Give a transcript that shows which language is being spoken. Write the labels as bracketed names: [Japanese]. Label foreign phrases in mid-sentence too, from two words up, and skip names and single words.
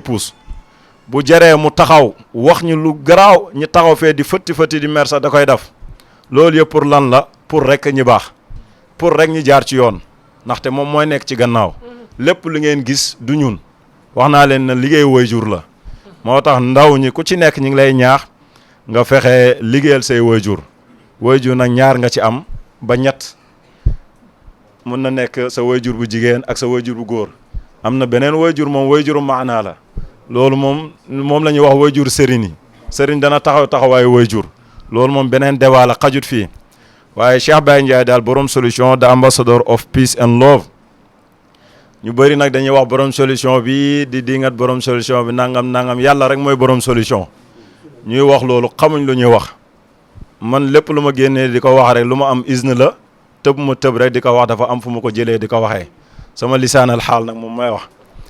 [Wolof] puus bu jaree mu taxaw wax ñu lu garaaw ñu taxaw fee di fëtti di mer sax da koy def loolu yëpp pour lan la pour rek ñi baax pour rek ñu jaar ci yoon ndaxte moom mooy nekk ci gannaaw lépp lu ngeen gis du ñun wax naa leen na liggéey waajur la moo tax ndaw ñi ku ci nekk ñi ngi lay ñaax nga fexe liggéeyal say waajur nag ñaar nga ci am ba ñett mun na nekk sa waajur bu jigéen ak sa waajur bu góor am na beneen waajur moom waajuru maanaa la loolu moom la ñuy wax waajur sëriñ yi sëriñ dana taxawaayu waajur loolu moom beneen débat la xajut fii waaye Cheikh Baye Ndiaye daal borom solution [English] the ambassador of peace and love [Wolof] ñu bëri nag dañuy wax borom solution bi di dingat borom solution bi nangam yàlla rek mooy borom solution ñuy wax loolu xamuñ lu ñuy wax man lépp lu ma génnee di ko wax rek lu ma am izn la tëb ma tëb rek di ko wax dafa am fu ma ko jëlee di ko waxee sama lisaanal xaal nag moom may wax